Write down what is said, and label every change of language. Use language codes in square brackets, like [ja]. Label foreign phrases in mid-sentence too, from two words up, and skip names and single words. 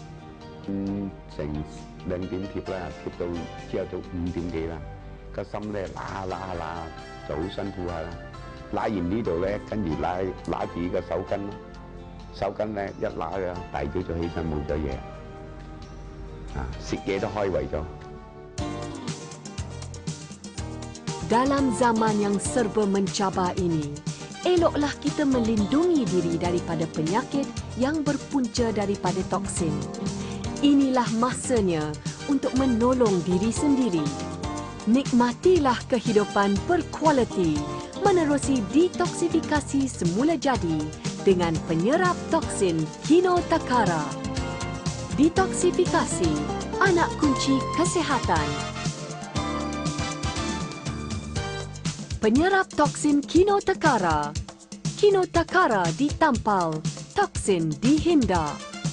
[yue] 成2點貼啦，貼到朝早5點幾啦，個心咧揦就好辛苦下啦。拉完呢度咧，跟住拉住呢個手巾，手巾咧一拉嘅，大早就起身冇咗嘢，食嘢都開胃咗。 [ms] Dalam zaman yang serba mencabar ini, eloklah kita melindungi diri daripada penyakit yang berpunca daripada toksin. Inilah masanya untuk menolong diri sendiri. Nikmatilah kehidupan berkualiti menerusi detoksifikasi semula jadi dengan penyerap toksin Kino Takara. Detoksifikasi, anak kunci kesihatan. Penyerap toksin Kino Takara. Kino Takara ditampal, toksin dihindar.